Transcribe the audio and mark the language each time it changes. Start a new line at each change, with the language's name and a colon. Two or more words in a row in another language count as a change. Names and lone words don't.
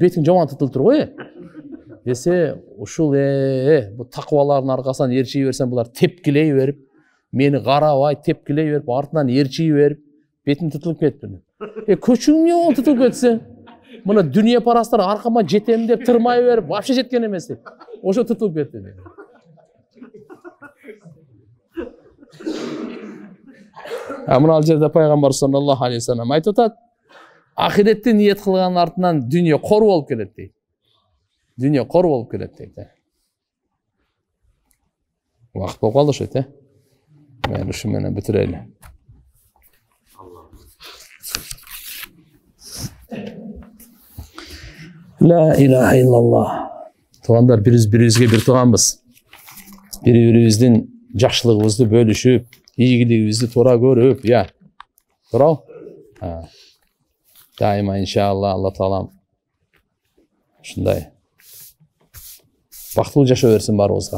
Kyrgyz: Бетиң жаман тытылып тур го. Десе, ушул бу такыбалардын аркасынан ээрчий берсем, булар тепкилей берип, мени карабай, тепкилей берип, артынан ээрчий берип, бетим тытылып кетти. Көчүң эмне болду тытылып кетсе? Мына дүнүйө парастар аркама жетем деп тырмай берип, вообще жеткен эмес деп. Ошо тытылып кетти. Мына жерде пайгамбар
Arabic: صلى الله عليه وسلم
Kyrgyz: айтып атат, ахиретти ниет кылган артынан дүнүйө кор болуп келет дейт. Дүнүйө кор болуп келет дейт. Вакыт болуп калды ошойт, Мен ушу менен бүтүрөйлү.
Arabic: لا إله إلا الله.
Kyrgyz: Туугандар, бири-бирибизге бир тууганбыз. Бири-бирибиздин жакшылыгыбызды бөлүшүп, ийгилигибизди туура көрүп, туурабы? Дайыма иншалла Алла Таалам ушундай бактылуу жашоо берсин баарыбызга.